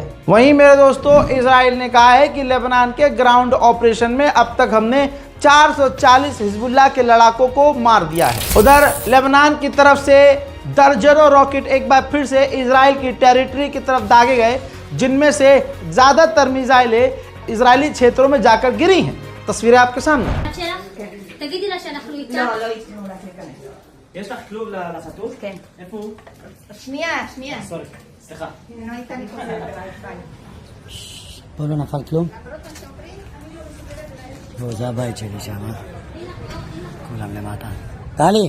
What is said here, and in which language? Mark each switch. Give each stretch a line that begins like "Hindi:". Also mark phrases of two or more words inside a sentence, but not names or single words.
Hindi: वहीं मेरे दोस्तों, इजराइल ने कहा है कि लेबनान के
English: ground operation
Hindi: में अब तक हमने 440 हिजबुल्लाह के लड़ाकों को मार दिया है। उधर लेबनान की तरफ से दर्जनों रॉकेट एक बार फिर से इजराइल की टेरिटरी की तरफ दागे गए, जिनमें से ज़्यादातर मिसाइलें इजरायली क्षेत्रों में जाकर गिरी हैं। तस्वीरें आपके सामने।
Hebrew: יש לך כלוב לחתול? כן. איפה הוא? שנייה. סורי, סליחה. פה לא נפל כלום? בוא, זה הבית שלי שם. כולם למטה. טלי!